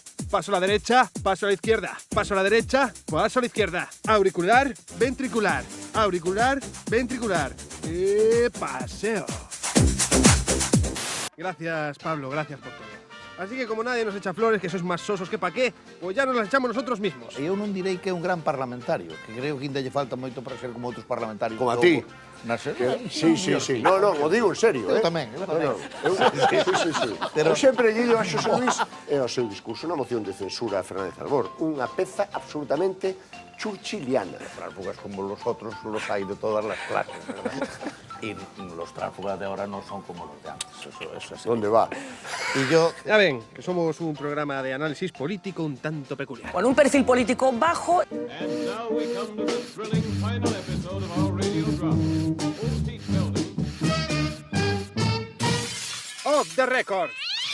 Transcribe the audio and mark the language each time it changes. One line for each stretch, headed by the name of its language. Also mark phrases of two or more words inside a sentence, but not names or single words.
Spanish: Paso a la derecha, paso a la izquierda. Paso a la derecha, paso a la izquierda. Auricular, ventricular. Auricular, ventricular. Y paseo. Gracias, Pablo, gracias por todo. Así que como nadie nos echa flores, que sois más sosos que pa' qué, pues ya nos las echamos nosotros mismos.
Galician: Eu non direi que é un gran parlamentario, que creo que ainda lle falta moito para ser como outros parlamentarios. Como a ti. Sí. No, o digo en serio, Eu tamén. Sí. Pero sempre lle digo a Xosé Luis e ao seu discurso na moción de censura a Fernández Albor, unha peza absolutamente churchiliana.
Spanish: Tránsfugas como los otros los hay de todas las clases, ¿verdad? Y los tránsfugas de ahora no son como los de antes. Eso es así. ¿Dónde va? Y yo... Ya ven, que somos un programa de análisis político un tanto peculiar. Con un perfil político bajo.
English: And now we come to the thrilling final episode of our radio drama. Off the record.